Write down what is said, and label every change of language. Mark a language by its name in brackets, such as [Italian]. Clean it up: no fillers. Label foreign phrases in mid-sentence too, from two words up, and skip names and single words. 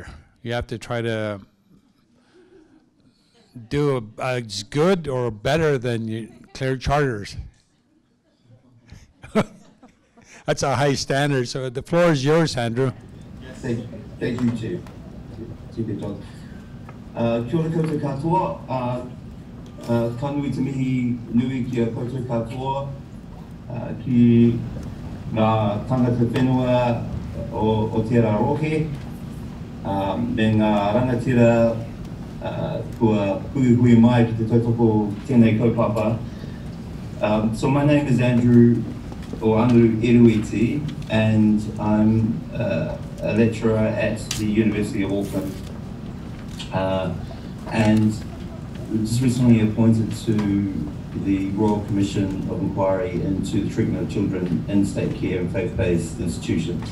[English] You have to try to do as good or better than Claire Charters. That's a high standard, so the floor is yours, Andrew. Thank you, Chief. Chief John. [Māori] Kia ora koutou katoa. Ka nui te mihi nui ki a koutou katoa ki ngā tangata whenua o te Rohe, me ngā rangatira kua hui mai ki te tautoko tēnei kaupapa. [English] So my name is Andrew Erueti, and I'm a lecturer at the University of Auckland, and just recently appointed to the Royal Commission of Inquiry into the treatment of children in state care and faith-based institutions.